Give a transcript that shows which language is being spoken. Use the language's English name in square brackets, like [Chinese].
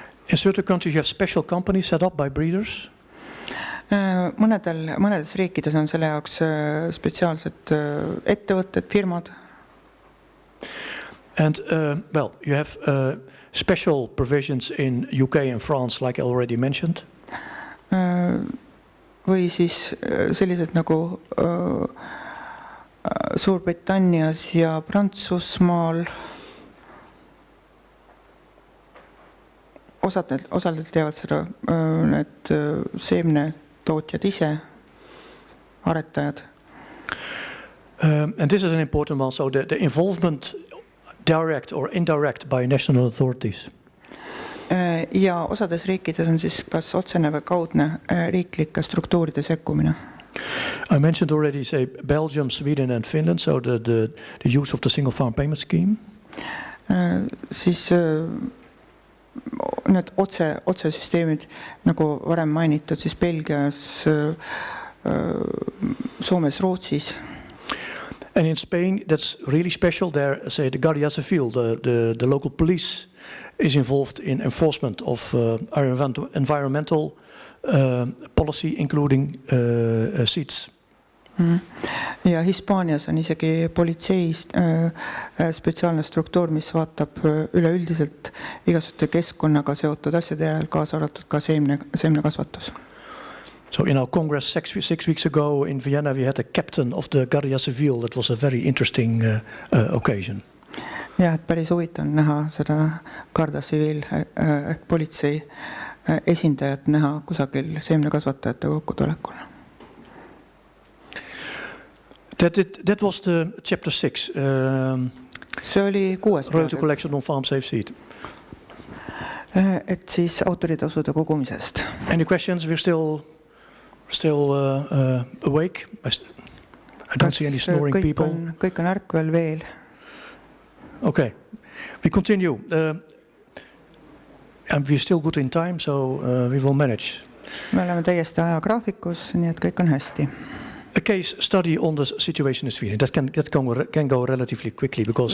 [English] In certain countries you have special companies set up by breeders. [Estonian] Mõnedes riikides on selle jaoks spetsiaalsed ettevõtted, firmad. [English] And well, you have special provisions in UK and France, like I already mentioned. [Estonian] Või siis sellised nagu Suurbritannias ja Prantsusmaal. Osalt teevad seda need seemnetootjad ise, aretajad. [English] And this is an important one. So the involvement, direct or indirect, by national authorities. [Estonian] Ja osades riikides on siis kas otsene või kaudne riiklike struktuuride sekkumine. [English] I mentioned already, say, Belgium, Sweden and Finland, so the use of the single farm payment scheme. [Estonian] Siis need otsesüsteemid, nagu varem mainitud, siis Belgias, Soomes, Rootsis. [English] And in Spain, that's really special. There, say, the Guardia Civil, the local police, is involved in enforcement of environmental policy, including seeds. [Estonian] Ja Hispaanias on isegi politseist spetsiaalne struktuur, mis vaatab üleüldiselt igasuguse keskkonnaga seotud asjade järel, kaasa arvatud ka seemnekasvatus. [English] So in our Congress 6 weeks ago in Vienna, we had a captain of the Guardia Civil. That was a very interesting occasion. [Estonian] Ja, et päris huvitav on näha seda Guardia Civil ehk politsei esindajat näha kusagil seemnekasvatajate kokkutulekul. [English] That was the chapter 6. [Estonian] See oli 6. [English] Royalty collection on farm safe seed. [Estonian] Et siis autoritasude kogumisest. [English] Any questions? We're still awake. I don't see any snoring people. [Estonian] Kõik on ärkvel veel. [English] Okay, we continue. And we're still good in time, so we will manage. [Estonian] Me oleme täiesti ajagraafikus, nii et kõik on hästi. [English] A case study on the situation in Sweden. That can go relatively quickly because.